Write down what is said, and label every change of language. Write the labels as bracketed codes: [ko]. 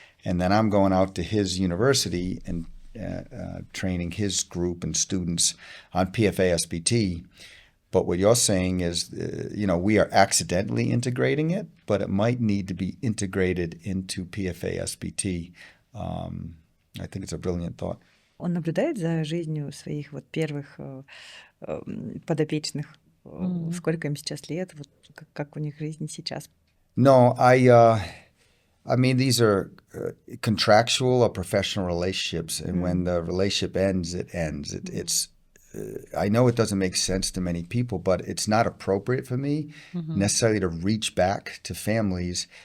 [en] And then I'm going out to his university and training his group and students on PFA-SBT. But what you're saying is, we are accidentally integrating it, but it might need to be integrated into PFA-SBT. I think it's a brilliant thought. [ru] Он наблюдает за жизнью своих вот первых подопечных. Сколько им сейчас лет? Вот как у них жизнь сейчас? [en] No, I mean, these are contractual or professional relationships, and when the relationship ends, it ends. It's I know it doesn't make sense to many people, but it's not appropriate for me necessarily to reach back to families.